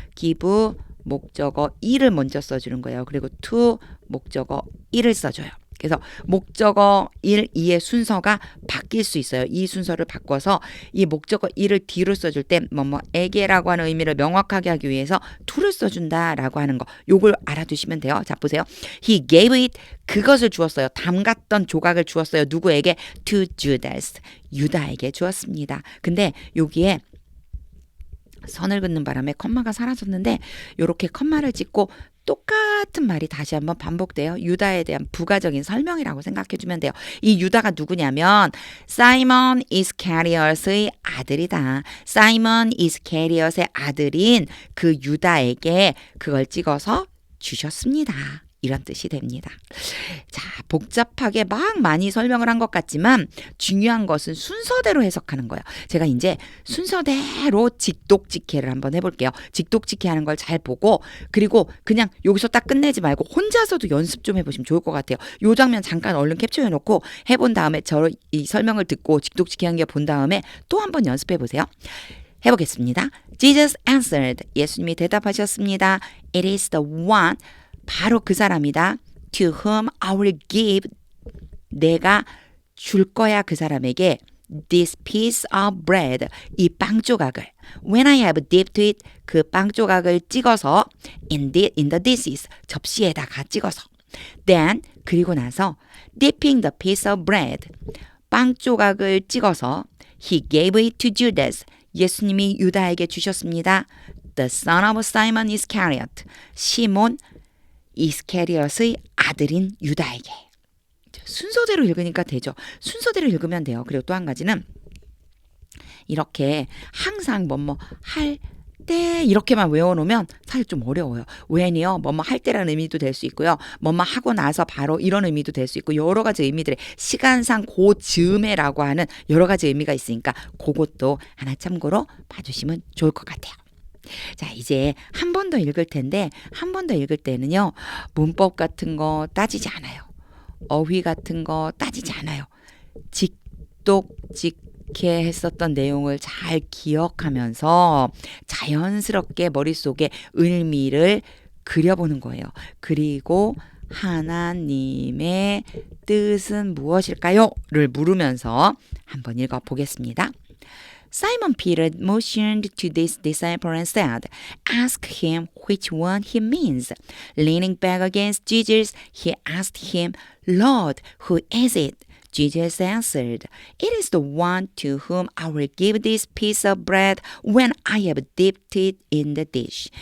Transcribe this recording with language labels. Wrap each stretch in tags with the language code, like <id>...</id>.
<ko>give 목적어 2를 먼저 써주는 거예요. 그리고 to 목적어 1을 써줘요. 그래서 목적어 1, 2의 순서가 바뀔 수 있어요. 이 순서를 바꿔서 이 목적어 1을 뒤로 써줄 때 뭐에게라고 하는 의미를 명확하게 하기 위해서 to를 써준다라고 하는 거. 요걸 알아두시면 돼요. 자, 보세요.</ko> <en>He gave it,</en> <ko>그것을 주었어요. 담갔던 조각을 주었어요. 누구에게?</ko> <en>To Judas,</en> <ko>유다에게 주었습니다. 근데 여기에 선을 긋는 바람에 컴마가 사라졌는데 요렇게 컴마를 찍고 똑같은 말이 다시 한번 반복돼요. 유다에 대한 부가적인 설명이라고 생각해 주면 돼요. 이 유다가 누구냐면 사이먼 이스카리엇의 아들이다. 사이먼 이스카리엇의 아들인 그 유다에게 그걸 찍어서 주셨습니다. 이런 뜻이 됩니다. 자, 복잡하게 막 많이 설명을 한 것 같지만 중요한 것은 순서대로 해석하는 거예요. 제가 이제 순서대로 직독직해를 한번 해볼게요. 직독직해 하는 걸 잘 보고 그리고 그냥 여기서 딱 끝내지 말고 혼자서도 연습 좀 해보시면 좋을 것 같아요. 요 장면 잠깐 얼른 캡처해놓고 해본 다음에 저 이 설명을 듣고 직독직해 한 게 본 다음에 또 한번 연습해보세요. 해보겠습니다.</ko> <en>Jesus answered.</en> <ko>예수님이 대답하셨습니다.</ko> <en>It is the one,</en> <ko>바로 그 사람이다.</ko> <en>To whom I will give,</en> <ko>내가 줄 거야 그 사람에게.</ko> <en>This piece of bread,</en> <ko>이 빵 조각을.</ko> <en>When I have dipped it,</en> <ko>그 빵 조각을 찍어서</ko> <en>in the dishes,</en> <ko>접시에다가 찍어서.</ko> <en>Then,</en> <ko>그리고 나서</ko> <en>dipping the piece of bread,</en> <ko>빵 조각을 찍어서</ko> <en>He gave it to Judas,</en> <ko>예수님이 유다에게 주셨습니다.</ko> <en>The son of Simon Iscariot,</en> <ko>시몬 이스케리엇의 아들인 유다에게. 순서대로 읽으니까 되죠. 순서대로 읽으면 돼요. 그리고 또 한 가지는 이렇게 항상 할 때 이렇게만 외워놓으면 사실 좀 어려워요. when이요. 할 때라는 의미도 될 수 있고요. 하고 나서 바로 이런 의미도 될 수 있고 여러 가지 의미들의 시간상 그 즈음에라고 하는 여러 가지 의미가 있으니까 그것도 하나 참고로 봐주시면 좋을 것 같아요. 자, 이제 한 번 더 읽을 텐데 한 번 더 읽을 때는요. 문법 같은 거 따지지 않아요. 어휘 같은 거 따지지 않아요. 직독직해 했었던 내용을 잘 기억하면서 자연스럽게 머릿속에 의미를 그려보는 거예요. 그리고 하나님의 뜻은 무엇일까요? 를 물으면서 한번 읽어보겠습니다.</ko> <en>Simon Peter motioned to this disciple and said, Ask him which one he means. Leaning back against Jesus, he asked him, Lord, who is it? Jesus answered, It is the one to whom I will give this piece of bread when I have dipped it in the dish.</en>